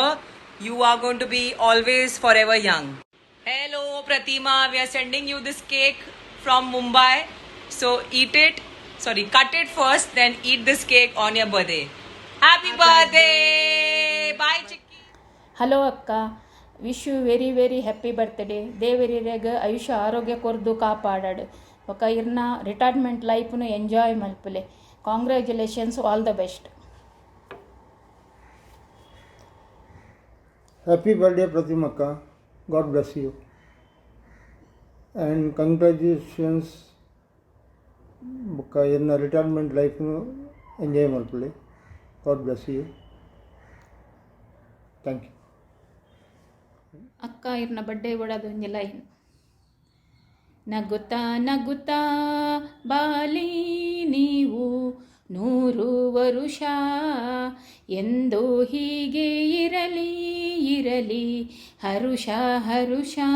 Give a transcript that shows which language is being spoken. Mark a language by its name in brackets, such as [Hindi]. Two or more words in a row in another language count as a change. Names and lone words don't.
[English] You are going to be always forever young. Hello, Pratima. We are sending you this cake from Mumbai. So cut it first, then eat this cake on your birthday. Happy birthday. Bye, Chicky. [Tulu] ಹಲೋ ಅಕ್ಕ, [English] wish you very very happy birthday. [Tulu] ದೇವರಿರೆಗ ಆಯುಷ್ಯ ಆರೋಗ್ಯ ಕೊರ್ದು ಕಾಪಾಡಾಡು. ಒಕ ಇರ್ನ [English] retirement lifenu enjoy [Tulu] ಮಲ್ಪುಲೆ. [English] congratulations, all the best. happy birthday Pratimakka, god bless you and congratulations. [Tulu] ಒಕ ಇರ್ನ [English] retirement lifenu enjoy [Tulu] ಮಲ್ಪುಲೆ. [English] god bless you. thank you. [Tulu] ಅಕ್ಕ ಇರ್ನ ಬರ್ಡೇ ಒಳದೊಂದು ಲೈನ್. [Kannada] ನಗುತ್ತಾ ನಗುತ್ತಾ ಬಾಲಿ ನೀವು 100 ವರುಷ, ಎಂದು ಹೀಗೆ ಇರಲಿ ಇರಲಿ ಹರುಷ ಹರುಷ.